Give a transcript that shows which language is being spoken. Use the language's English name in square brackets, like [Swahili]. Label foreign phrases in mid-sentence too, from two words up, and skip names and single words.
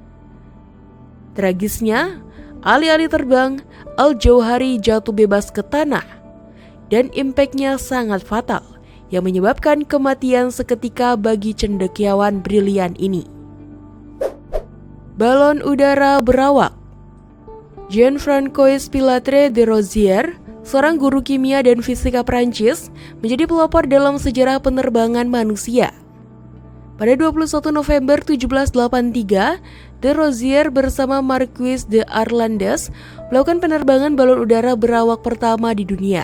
[Indonesian] Tragisnya, alih-alih terbang, Al-Jauhari jatuh bebas ke tanah dan impaknya sangat fatal yang menyebabkan kematian seketika bagi cendekiawan brilian ini. Balon udara berawak. Jean-François Pilatre de Rozier, seorang guru kimia dan fisika Prancis, menjadi pelopor dalam sejarah penerbangan manusia. Pada 21 November 1783, de Rozier bersama Marquis de Arlandes melakukan penerbangan balon udara berawak pertama di dunia.